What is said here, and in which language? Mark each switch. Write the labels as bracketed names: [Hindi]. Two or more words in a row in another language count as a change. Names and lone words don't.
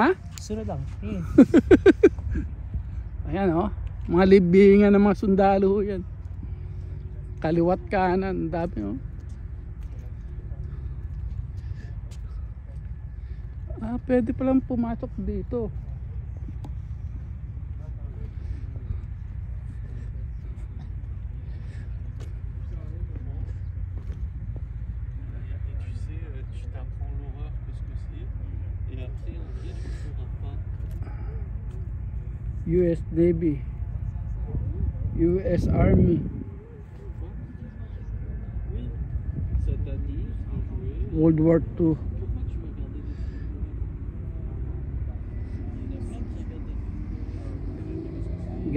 [Filipino] Susunod lang. Ayan oh. Mga libingan ng mga sundalo yan. Kaliwat kanan, dami oh. Pwede palang pumasok dito. [French] Tu t'apprends l'horreur que ce que c'est et après en vrai tu ne sauras pas. US Navy, US Army, Oui, ça t'amuse de jouer. World War II. Pourquoi tu vas regarder des films Il y en a plein qui regardent des films.